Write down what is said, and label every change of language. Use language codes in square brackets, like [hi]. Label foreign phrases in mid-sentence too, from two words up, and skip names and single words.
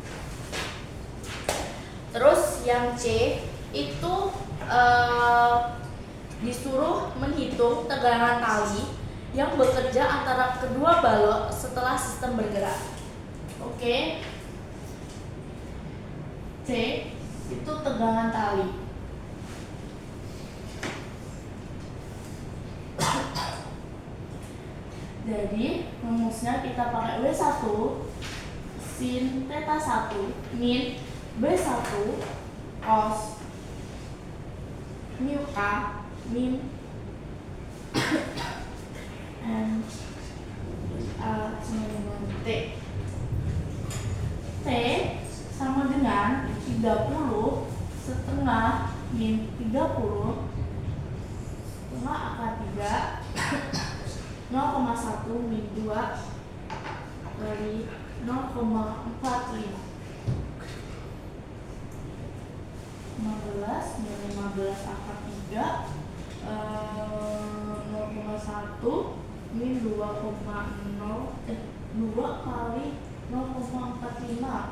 [id] Terus yang C itu disuruh menghitung tegangan tali yang bekerja antara kedua balok setelah sistem bergerak. Oke. C itu tegangan tali. Jadi rumusnya kita pakai W1 sin theta 1 min B1 cos mu K min N A sama dengan T. T sama dengan 30 setengah min 30 setengah akar 3 0,1 min 2 dari 0,45 15 min 15 akar 3 0,1 min 2 kali 0,45.